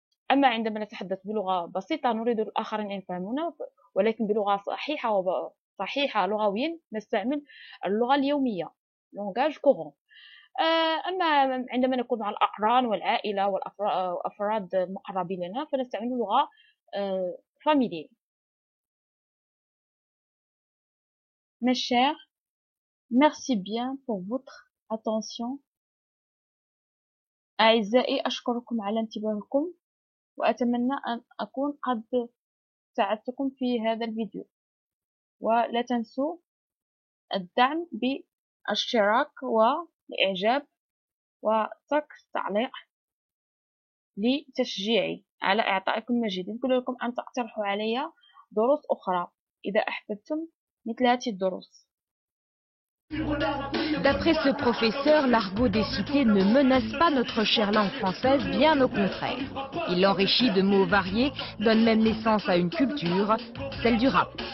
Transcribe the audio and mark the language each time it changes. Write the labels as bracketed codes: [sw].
[ar] أما عندما نتحدث بلغة بسيطة نريد الآخرين أن يفهمونا ولكن بلغة صحيحة لغويا نستعمل اللغة اليومية langage courant. أما عندما نكون مع الأقران والعائلة والأفراد المقربين لنا فنستعمل لغة familier. [fr] Mes chers, merci bien pour votre attention. [ar] أعزائي أشكركم على انتباهكم وأتمنى أن أكون قد ساعدتكم في هذا الفيديو ولا تنسوا الدعم بالاشتراك والإعجاب وترك تعليق لتشجيعي على إعطائكم المزيد. يمكن لكم أن تقترحوا علي دروس أخرى إذا أحببتم مثل هذه الدروس. [fr] D'après ce professeur, l'argot des cités ne menace pas notre chère langue française, bien au contraire. Il l'enrichit de mots variés, donne même naissance à une culture, celle du rap.